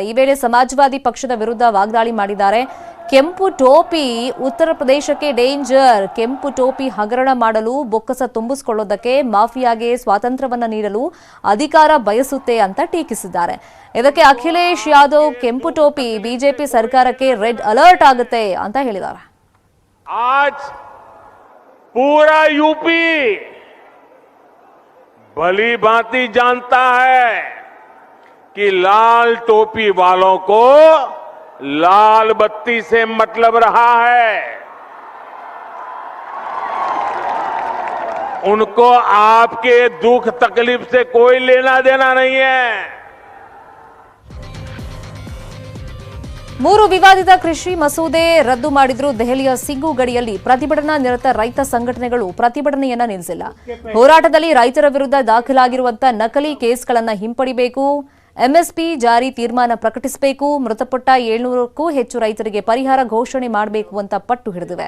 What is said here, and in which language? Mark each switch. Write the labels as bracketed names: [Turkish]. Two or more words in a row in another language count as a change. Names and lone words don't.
[Kannada] ಈ ವೇಳೆ ಸಮಾಜವಾದಿ ಪಕ್ಷದ ವಿರುದ್ಧ ವಾಗ್ದಾಳಿ ಮಾಡಿದ್ದಾರೆ. ಕೆಂಪು ಟೋಪಿ ಉತ್ತರ ಪ್ರದೇಶಕ್ಕೆ ಡೇಂಜರ್, ಕೆಂಪು ಟೋಪಿ ಹಗರಣ ಮಾಡಲು, ಬೊಕ್ಕಸ ತುಂಬಿಸಿಕೊಳ್ಳೋದಕ್ಕೆ, ಮಾಫಿಯಾಗೆ ಸ್ವಾತಂತ್ರ್ಯವನ್ನ ನೀಡಲು ಅಧಿಕಾರ ಬಯಸುತ್ತೆ ಅಂತ ಟೀಕಿಸಿದ್ದಾರೆ. ಇದಕ್ಕೆ ಅಖಿಲೇಶ್ ಯಾದವ್ ಕೆಂಪು ಟೋಪಿ ಬಿಜೆಪಿ ಸರ್ಕಾರಕ್ಕೆ [English] red alert [Kannada] ಆಗುತ್ತೆ ಅಂತ ಹೇಳಿದ್ದಾರೆ. [Hindi] भली भांति जानता है कि लाल टोपी वालों को लाल बत्ती से मतलब रहा है. उनको आपके दुख तकलीफ से कोई लेना देना नहीं है. [Kannada] ಮೂರು ವಿವಾದಿತ ಕೃಷಿ ಮಸೂದೆ ರದ್ದು ಮಾಡಿದ್ರು. ದೆಹಲಿಯ ಸಿಂಗು ಗಡಿಯಲ್ಲಿ ಪ್ರತಿಭಟನಾ ನಿರತ ರೈತ ಸಂಘಟನೆಗಳು ಪ್ರತಿಭಟನೆಯನ್ನ ನಿಲ್ಲಿಸಿಲ್ಲ. ಹೋರಾಟದಲ್ಲಿ ರೈತರ ವಿರುದ್ಧ ದಾಖಲಾಗಿರುವಂತಹ ನಕಲಿ ಕೇಸ್ಗಳನ್ನು ಹಿಂಪಡಿಬೇಕು, ಎಂಎಸ್ಪಿ ಜಾರಿ ತೀರ್ಮಾನ ಪ್ರಕಟಿಸಬೇಕು, ಮೃತಪಟ್ಟ 700ಕ್ಕೂ ಹೆಚ್ಚು ರೈತರಿಗೆ ಪರಿಹಾರ ಘೋಷಣೆ ಮಾಡಬೇಕು ಅಂತ ಪಟ್ಟು ಹಿಡಿದಿವೆ.